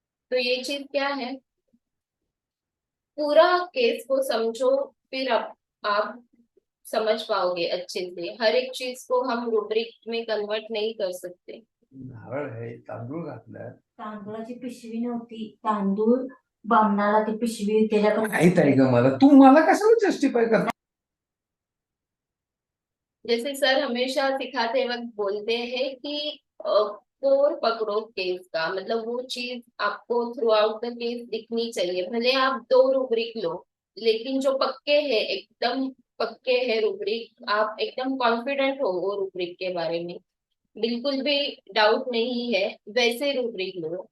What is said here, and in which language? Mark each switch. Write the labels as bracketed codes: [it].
[hi] तो ये चीज क्या है, पूरा केस को समझो, फिर आप समझ पाओगे अच्छे से, हर एक चीज को हम रूब्रिक में कन्वर्ट नहीं कर सकते. [mr] नारळ आहे, तांदूळ घातलाय. तांदूळाची पिशवी नव्हती, तांदूळ बामणाला ती पिशवी त्याच्याकडे माहित आहे का मला, तू मला कशाला जस्टिफाय करता? [hi] जैसे सर हमेशा सिखाते वक्त बोलते हैं कि कोर पकड़ो केस का, मतलब वो चीज आपको [en] throughout the case [hi] दिखनी चाहिए। भले आप 2 रूब्रिक लो, लेकिन जो पक्के हैं, एकदम पक्के हैं रूब्रिक, आप एकदम कॉन्फिडेंट हो वो रूब्रिक के बारे में, बिल्कुल भी डाउट नहीं है, वैसे रूब्रिक लो।